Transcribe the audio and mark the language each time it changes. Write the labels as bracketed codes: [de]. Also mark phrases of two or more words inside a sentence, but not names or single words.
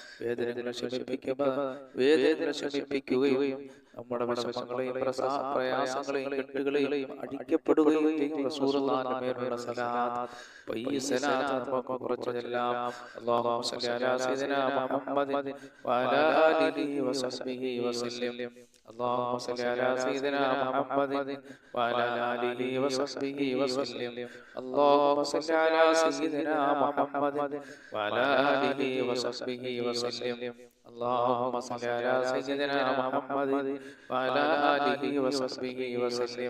[ml] വേദനകളെ ശമിപ്പിക്കുകയും നമ്മുടെ വിഷമങ്ങളെയും പ്രയാസങ്ങളെയും കെട്ടുകളെയും അടിക്കപ്പെടുകയും ചെയ്യും. റസൂലുള്ളാഹിന്റെ മേലുള്ള സലാത്ത്, ഈ സലാത്ത് നമുക്ക് കുറച്ചെല്ലാം [ar] اللهم صل على سيدنا محمد وعلى آله وصحبه وسلم. اللهم صل على سيدنا محمد وعلى آله وصحبه وسلم. اللهم صل على سيدنا محمد وعلى آله وصحبه وسلم. اللهم صل على سيدنا محمد وعلى آله وصحبه وسلم.